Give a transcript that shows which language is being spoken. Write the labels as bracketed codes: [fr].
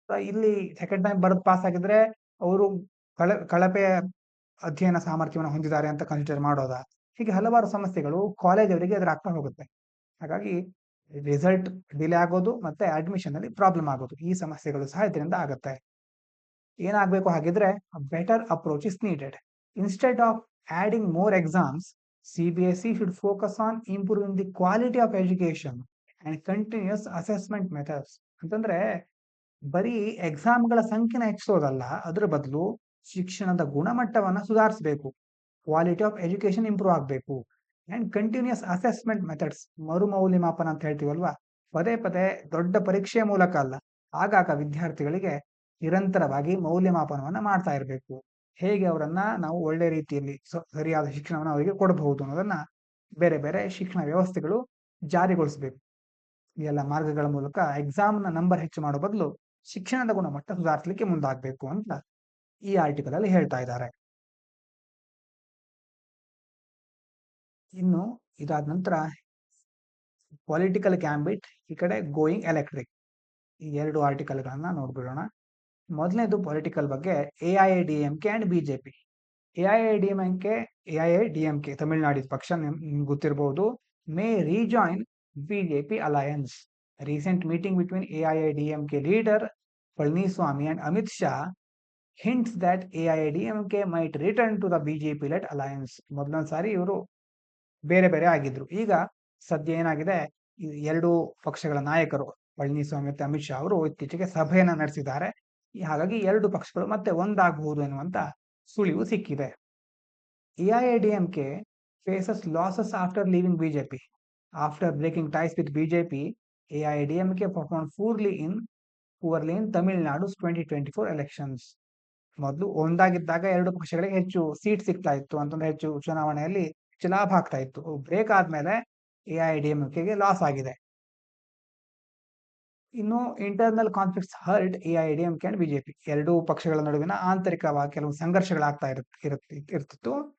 [kn] ಇಲ್ಲಿ second time ಬರೆದು pass ಆಗಿದ್ರೆ ಅವರು ಕಳಪೆ ಅಧ್ಯಯನ ಸಾಮರ್ಥ್ಯವನ್ನು ಹೊಂದಿದ್ದಾರೆ ಅಂತ ಕನ್ಸಿಡರ್ ಮಾಡೋದಾ? ಹೀಗೆ ಹಲವಾರು ಸಮಸ್ಯೆಗಳು ಕಾಲೇಜ್ ಅವರಿಗೆ ಎದುರಾಗ್ತಾ ಹೋಗುತ್ತೆ. ಹಾಗಾಗಿ ರಿಸಲ್ಟ್ ಡಿಲೇ ಆಗೋದು ಮತ್ತೆ ಅಡ್ಮಿಷನ್ ಅಲ್ಲಿ ಪ್ರಾಬ್ಲಮ್ ಆಗೋದು, ಈ ಸಮಸ್ಯೆಗಳು ಸಹ ಇದರಿಂದ ಆಗುತ್ತೆ. ಏನಾಗಬೇಕು ಹಾಗಿದ್ರೆ, [en] Better approach is needed. Instead of adding more exams, CBSE should focus on improving the quality of education and continuous assessment methods. [kn] ಅಂತಂದ್ರೆ ಬರೀ ಎಕ್ಸಾಮ್ಗಳ ಸಂಖ್ಯೆನ ಹೆಚ್ಚಿಸೋದಲ್ಲ, ಅದ್ರ ಬದಲು ಶಿಕ್ಷಣದ ಗುಣಮಟ್ಟವನ್ನ ಸುಧಾರಿಸಬೇಕು. [en] quality of education improve [kn] ಆಗಬೇಕು. [en] and continuous assessment methods, [kn] ಮರುಮೌಲ್ಯಮಾಪನ ಅಂತ ಹೇಳ್ತೀವಲ್ವಾ, ಪದೇ ಪದೇ ದೊಡ್ಡ ಪರೀಕ್ಷೆಯ ಮೂಲಕ ಅಲ್ಲ, ಆಗಾಗ ವಿದ್ಯಾರ್ಥಿಗಳಿಗೆ ನಿರಂತರವಾಗಿ ಮೌಲ್ಯಮಾಪನವನ್ನ ಮಾಡ್ತಾ ಇರಬೇಕು. ಹೇಗೆ ಅವರನ್ನ ನಾವು ಒಳ್ಳೆ ರೀತಿಯಲ್ಲಿ ಸರಿಯಾದ ಶಿಕ್ಷಣವನ್ನು ಅವರಿಗೆ ಕೊಡಬಹುದು ಅನ್ನೋದನ್ನ ಬೇರೆ ಬೇರೆ ಶಿಕ್ಷಣ ವ್ಯವಸ್ಥೆಗಳು ಜಾರಿಗೊಳಿಸಬೇಕು. ಈ ಎಲ್ಲ ಮಾರ್ಗಗಳ ಮೂಲಕ ಎಕ್ಸಾಮ್ನ ನಂಬರ್ ಹೆಚ್ಚು ಮಾಡೋ ಬದಲು ಶಿಕ್ಷಣದ ಗುಣಮಟ್ಟ ಸುಧಾರಿಸಲಿಕ್ಕೆ ಮುಂದಾಗಬೇಕು ಅಂತ ಈ ಆರ್ಟಿಕಲ್ ಅಲ್ಲಿ ಹೇಳ್ತಾ ಇದ್ದಾರೆ. ಇನ್ನು ಇದಾದ ನಂತರ ಪೊಲಿಟಿಕಲ್ ಕ್ಯಾಂಬಿಟ್, ಈ ಕಡೆ ಗೋಯಿಂಗ್ ಎಲೆಕ್ಟ್ರಿಕ್, ಈ 2 ಆರ್ಟಿಕಲ್ಗಳನ್ನ ನೋಡ್ಬಿಡೋಣ. ಮೊದಲನೇದು ಪೊಲಿಟಿಕಲ್ ಬಗ್ಗೆ, AIADMK ಅಂಡ್ ಬಿಜೆಪಿ. AIADMK ತಮಿಳುನಾಡಿನ ಪಕ್ಷ, ನಿಮ್ಗೆ ಗೊತ್ತಿರಬಹುದು, [en] May rejoin BJP alliance. Recent meeting between AIADMK leader Palaniswami and Amit Shah hints that AIADMK might return to the BJP-led alliance. [kn] ಮೊದಲೊಂದು ಸಾರಿ ಇವರು ಬೇರೆ ಬೇರೆ ಆಗಿದ್ರು. ಈಗ ಸದ್ಯ ಏನಾಗಿದೆ, ಈ 2 ಪಕ್ಷಗಳ ನಾಯಕರು ಪಳನಿಸ್ವಾಮಿ ಮತ್ತು ಅಮಿತ್ ಶಾ ಅವರು ಇತ್ತೀಚೆಗೆ ಸಭೆಯನ್ನ ನಡೆಸಿದ್ದಾರೆ. ಹಾಗಾಗಿ 2 ಪಕ್ಷಗಳು ಮತ್ತೆ ಒಂದಾಗಬಹುದು ಎನ್ನುವಂತ ಸುಳಿವು ಸಿಕ್ಕಿದೆ. [en] AIADMK faces losses after leaving BJP. After breaking ties with BJP, AIADMK performed poorly in Tamil Nadu's 2024 elections. [kn] ಮೊದಲು ಒಂದಾಗಿದ್ದಾಗ 2 ಪಕ್ಷಗಳಿಗೆ ಹೆಚ್ಚು ಸೀಟ್ ಸಿಗ್ತಾ ಇತ್ತು, ಅಂತಂದ್ರೆ ಹೆಚ್ಚು ಚುನಾವಣೆಯಲ್ಲಿ ಲಾಭ ಆಗ್ತಾ ಇತ್ತು. ಬ್ರೇಕ್ ಆದ್ಮೇಲೆ AIADMKಗೆ ಲಾಸ್ ಆಗಿದೆ. ಇನ್ನು [en] Internal conflicts hurt AIADMK and BJP. [kn] 2 ಪಕ್ಷಗಳ ನಡುವಿನ ಆಂತರಿಕವಾಗಿ ಕೆಲವು ಸಂಘರ್ಷಗಳಾಗ್ತಾ ಇರ್ತಿತ್ತು.